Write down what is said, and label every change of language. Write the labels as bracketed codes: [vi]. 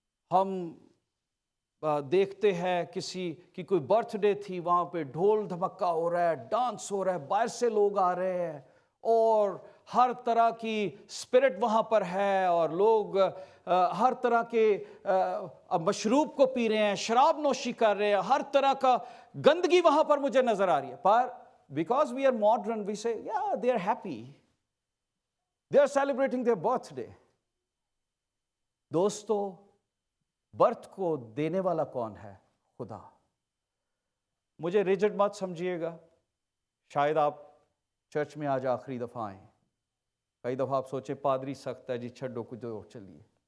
[ur] ہم دیکھتے ہیں کسی کی کوئی برتھ ڈے تھی، وہاں پہ ڈھول دھمکا ہو رہا ہے، ڈانس ہو رہا ہے، باہر سے لوگ آ رہے ہیں اور ہر طرح کی اسپرٹ وہاں پر ہے، اور لوگ ہر طرح کے مشروب کو پی رہے ہیں، شراب نوشی کر رہے ہیں، ہر طرح کا گندگی وہاں پر مجھے نظر آ رہی ہے. [en] پر because we are modern we say yeah they are happy, they are celebrating their birthday. [ur] دوستو، برتھ کو دینے والا کون ہے؟ خدا. مجھے ریجڈ مت سمجھیے گا، شاید آپ چرچ میں آج آخری دفعہ آئیں، کئی دفعہ آپ سوچیں پادری سخت ہے جی، چھڈو کچھ اور چلیے.